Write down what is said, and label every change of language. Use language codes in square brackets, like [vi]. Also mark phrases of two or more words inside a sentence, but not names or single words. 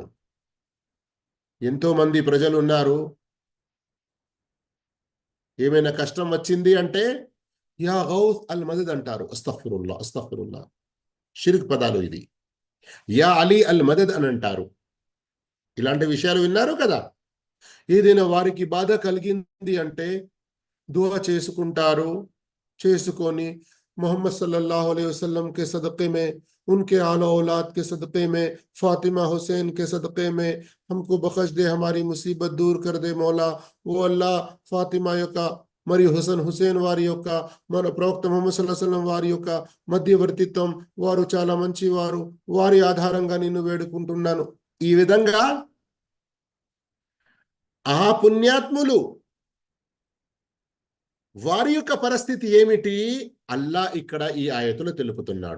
[te] ఎంతో మంది ప్రజలు ఉన్నారు, ఏమైనా కష్టం వచ్చింది అంటే [ar] يا غوث المدد [te] అంటారు. [ar] أستغفر الله أستغفر الله, [te] షిర్క్ పదాలు ఇది. [ar] يا علي المدد [te] అని అంటారు. ఇలాంటి విషయాలు విన్నారు కదా. ఏదైనా వారికి బాధ కలిగింది అంటే దుఆ చేసుకుంటారు. [ur] చేసుకొని मोहम्मद [ar] صلى الله عليه وسلم [ur] کے صدقے میں، ان کے آل اولاد کے صدقے میں، فاطمہ حسین کے صدقے میں ہم کو بخش دے، ہماری مصیبت دور کر دے مولا. وہ اللہ [te] फातिमा యొక్క మరియు హుసేన్ వారి యొక్క, మన ప్రవక్త ముహమ్మద్ [ar] صلى الله عليه وسلم [te] వారి యొక్క మధ్యవర్తిత్వం, వారు చాలా మంచివారు, వారి ఆధారంగా నిన్ను వేడుకుంటున్నాను. ఈ విధంగా ఆ పుణ్యాత్ములు వారి యొక్క పరిస్థితి ఏమిటి అల్లా ఇక్కడ ఈ ఆయతులు తెలుపుతున్నాడు.